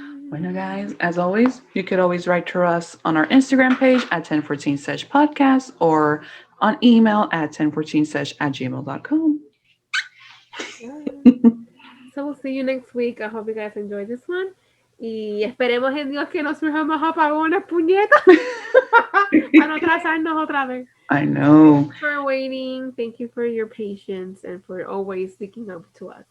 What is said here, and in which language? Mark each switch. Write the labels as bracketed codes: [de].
[es] bueno, [en] yes. guys, as always, you could always write to us on our Instagram page at 1014 Sesh Podcast or on email at 1014sesh at gmail.com. Yes. So we'll see you next week. I hope you guys enjoyed this one. [es] Y esperemos en Dios que no surjan más apagones, puñetas. Para no atrasarnos otra vez. [en] I Thank know. you for waiting. Thank you for your patience and for always speaking up to us.